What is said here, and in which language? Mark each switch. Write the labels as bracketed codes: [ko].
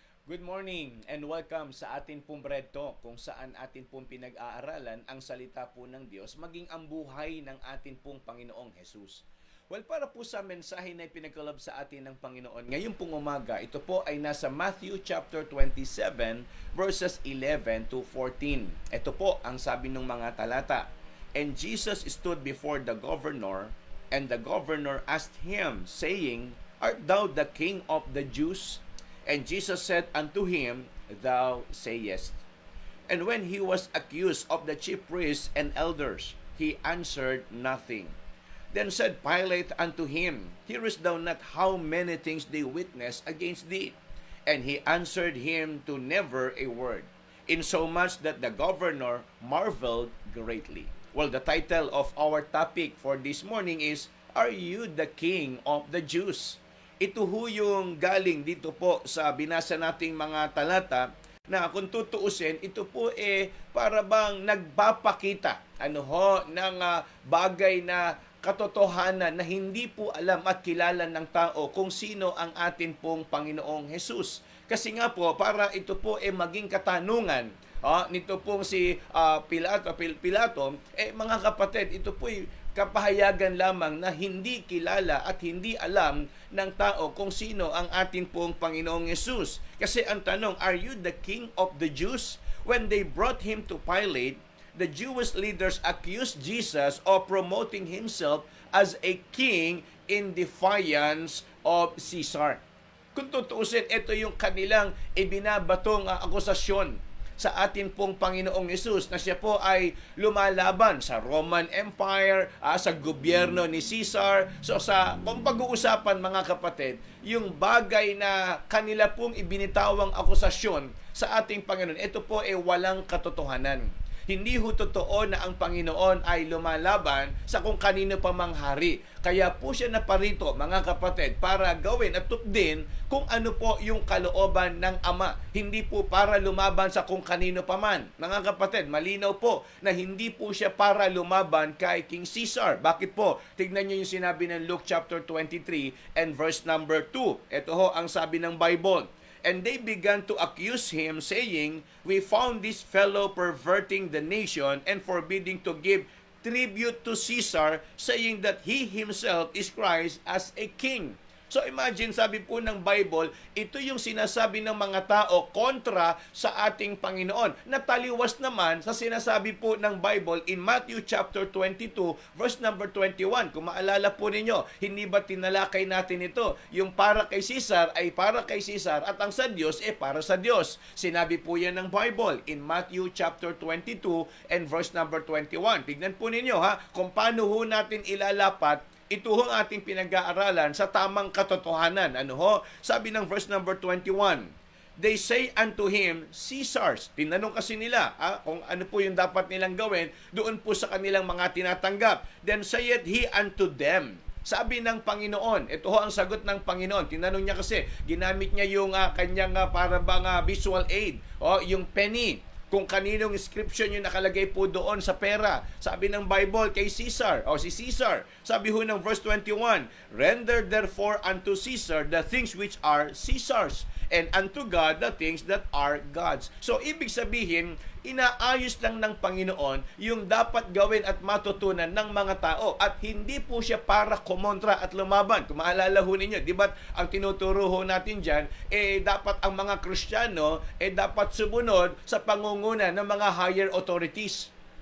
[en] Good morning and welcome [tl] sa atin pong Bread Talk kung saan atin pong pinag-aaralan ang salita po ng Diyos maging ang buhay ng atin pong Panginoong Jesus. Well, para po sa mensahe na ipinagkaloob sa atin ng Panginoon, ngayon pong umaga, ito po ay nasa Matthew chapter 27 verses 11 to 14. Ito po ang sabi ng mga talata. [en] And Jesus stood before the governor, and the governor asked him, saying, Art thou the king of the Jews? And Jesus said unto him, Thou sayest. And when he was accused of the chief priests and elders, he answered nothing. Then said Pilate unto him, Hearest thou not how many things they witness against thee? And he answered him to never a word, insomuch that the governor marveled greatly. Well, the title of our topic for this morning is, Are you the king of the Jews? [tl] Ito ho yung galing dito po sa binasa nating mga talata na kung tutuusin, ito po para bang nagpapakita ng bagay na katotohanan na hindi po alam at kilala ng tao kung sino ang atin pong Panginoong Jesus. Kasi nga po, para ito po maging katanungan nito pong si Pilato, mga kapatid, ito po kapahayagan lamang na hindi kilala at hindi alam ng tao kung sino ang atin pong Panginoong Yesus. Kasi ang tanong, [en] are you the king of the Jews? When they brought him to Pilate, the Jewish leaders accused Jesus of promoting himself as a king in defiance of Caesar. [tl] Kung tutuusin, ito yung kanilang ibinabatong akusasyon sa atin pong Panginoong Yesus na siya po ay lumalaban sa Roman Empire, sa gobyerno ni Caesar. So kung pag-uusapan mga kapatid, yung bagay na kanila pong ibinitawang akusasyon sa ating Panginoon, ito po ay walang katotohanan. Hindi ho totoo na ang Panginoon ay lumalaban sa kung kanino pa mang hari. Kaya po siya naparito, mga kapatid, para gawin at tupdin kung ano po yung kalooban ng Ama. Hindi po para lumaban sa kung kanino pa man. Mga kapatid, malinaw po na hindi po siya para lumaban kay King Caesar. Bakit po? Tignan niyo yung sinabi ng Luke chapter 23 and verse number 2. Ito ho ang sabi ng Bible. [en] And they began to accuse him, saying, We found this fellow perverting the nation and forbidding to give tribute to Caesar, saying that he himself is Christ as a king. [tl] So imagine, sabi po ng Bible, ito yung sinasabi ng mga tao kontra sa ating Panginoon. Nataliwas naman sa sinasabi po ng Bible in Matthew chapter 22 verse number 21. Kung maalala po ninyo, hindi ba tinalakay natin ito? Yung para kay Caesar ay para kay Caesar at ang sa Diyos para sa Diyos. Sinabi po yan ng Bible in Matthew chapter 22 and verse number 21. Tignan po ninyo kung paano ho natin ilalapat ito ang ating pinag-aaralan sa tamang katotohanan. Sabi ng [en] verse number 21, They say unto him, Caesar's. [tl] Tinanong kasi nila kung ano po yung dapat nilang gawin doon po sa kanilang mga tinatanggap. [en] Then saith he unto them. [tl] Sabi ng Panginoon, ito ho ang sagot ng Panginoon. Tinanong niya kasi, ginamit niya yung kanyang para bang visual aid, yung penny. Kung kaninong inscription yung nakalagay po doon sa pera. Sabi ng Bible kay Caesar, si Caesar. Sabi ho ng [en] verse 21, Render therefore unto Caesar the things which are Caesar's, and unto God the things that are God's. [tl] So, ibig sabihin, inaayos lang ng Panginoon yung dapat gawin at matutunan ng mga tao at hindi po siya para kumontra at lumaban. Kung maalala ho ninyo, di ba ang tinuturo ho natin dyan, dapat ang mga Kristiyano dapat sumunod sa pangunguna ng mga higher authorities.